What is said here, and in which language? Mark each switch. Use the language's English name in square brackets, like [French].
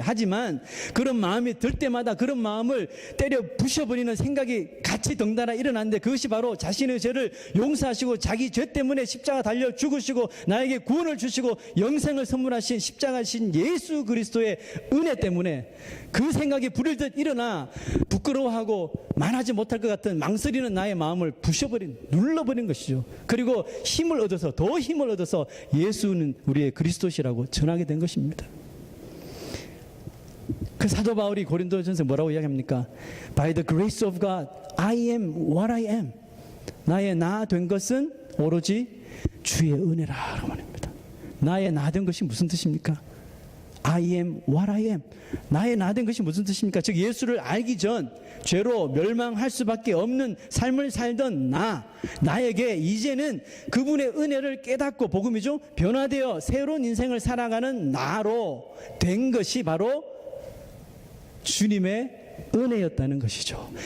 [Korean] 하지만 그런 마음이 들 때마다 그런 마음을 때려 부셔버리는 생각이 같이 덩달아 일어났는데, 그것이 바로 자신의 죄를 용서하시고 자기 죄 때문에 십자가 달려 죽으시고 나에게 구원을 주시고 영생을 선물하신 십자가신 예수 그리스도의 은혜 때문에 그 생각이 불을 듯 일어나 부끄러워하고 말하지 못할 것 같은 망설이는 나의 마음을 눌러버린 것이죠. 그리고 힘을 얻어서, 더 힘을 얻어서 예수는 우리의 그리스도시라고 전하게 된 것입니다. 그 사도 바울이 고린도전서 뭐라고 이야기합니까? [English] By the grace of God, I am what I am. [Korean] 나의 나 된 것은 오로지 주의 은혜라고 말합니다. 나의 나 된 것이 무슨 뜻입니까? [English] I am what I am. [Korean] 나의 나 된 것이 무슨 뜻입니까? 즉 예수를 알기 전 죄로 멸망할 수밖에 없는 삶을 살던 나에게 이제는 그분의 은혜를 깨닫고, 복음이죠, 변화되어 새로운 인생을 살아가는 나로 된 것이 바로 주님의 은혜였다는 것이죠.